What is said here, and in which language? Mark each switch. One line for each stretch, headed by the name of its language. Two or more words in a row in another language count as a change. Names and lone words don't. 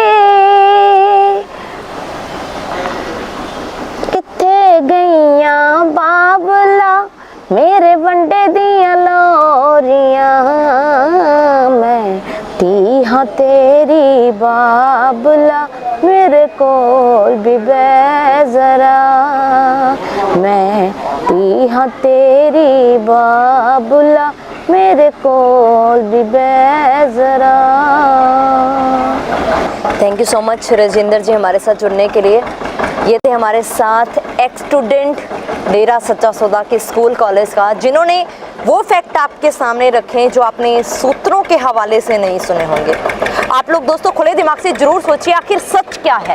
Punjabi: ਕਿੱਥੇ ਗਈਆਂ ਬਾਬਲਾ ਮੇਰੇ ਵੰਡੇ ਦੀਆਂ ਲੋਰੀਆਂ ਮੈਂ ਧੀ ਹਾਂ ਤੇਰੀ ਬਾਬਲਾ ਮੇਰੇ ਕੋਲ ਵੀ ਬੈ ਜ਼ਰਾ ਮੈਂ ਧੀ ਹਾਂ ਤੇਰੀ ਬਾਬਲਾ ਮੇਰੇ ਕੋਲ ਵੀ ਬੈ ਜ਼ਰਾ।
English: thank you so much
Hindi: राजेंद्र जी हमारे साथ जुड़ने के लिए। ये थे हमारे साथ
English: ex student
Hindi: डेरा सच्चा सौदा के
English: school college
Hindi: का, जिन्होंने वो फैक्ट आपके सामने रखे जो आपने सूत्रों के हवाले से नहीं सुने होंगे। आप लोग दोस्तों खुले दिमाग से जरूर सोचिए आखिर सच क्या है।